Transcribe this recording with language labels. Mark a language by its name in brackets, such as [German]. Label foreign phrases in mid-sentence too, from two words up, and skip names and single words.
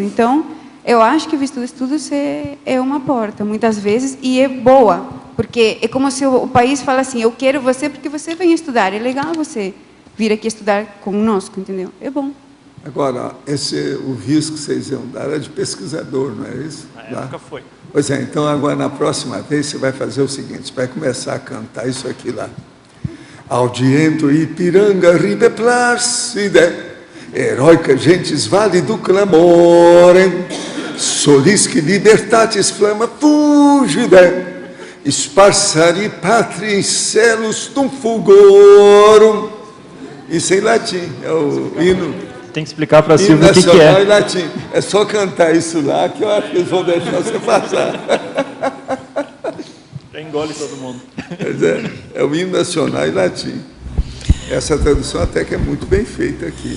[Portuguese] Então, eu acho que o estudos é uma porta, muitas vezes, e é boa, porque é como se o país fala assim, eu quero você porque você vem estudar, é legal você vir aqui estudar conosco, entendeu? É bom. Agora, o risco que vocês iam dar era de pesquisador, não é isso? Na época foi. Pois é, então agora na próxima vez você vai fazer o seguinte, você vai começar a cantar isso aqui lá. [Latin] Audiento Ipiranga ribe placide, heroica gentes vale do clamore, solis que libertatis flama fugide, sparsari patria in celos tum fulgorum. [Portuguese] Isso em latim, é o hino. Tem que explicar para a Silvia o que é. Em latim. É só cantar isso lá que eu acho que eles vão deixar você passar. Já engole todo mundo. É o hino nacional em latim. Essa tradução até que é muito bem feita aqui.